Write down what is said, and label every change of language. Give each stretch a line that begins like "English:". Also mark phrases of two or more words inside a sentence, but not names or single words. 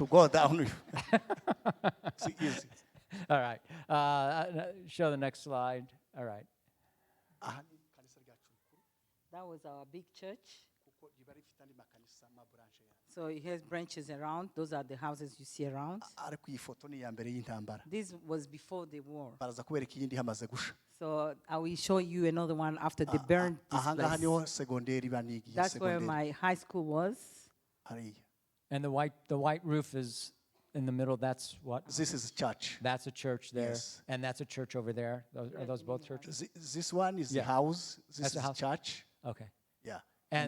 English: to go down, it's easy. All right. Show the next slide. All right. That was our big church. So it has branches around. Those are the houses you see around.
Rundi: ariko iyi foto ni iya mbere y'intambara.
English: This was before the war.
Rundi: Baraza kubereka iyindi hamaze gusha.
English: So I will show you another one after they burned this
Rundi: Aha ngaha niho
English: place.
Rundi: segonderi banigiye.
English: That's where
Rundi: segonderi.
English: my high school was.
Rundi: Hariya.
English: And the white roof is in the middle. That's what? This is church. That's a church there. Yes. And that's a church over there. Are those both churches? This one is Yeah. the house. This That's is a house. church. Okay. Yeah. And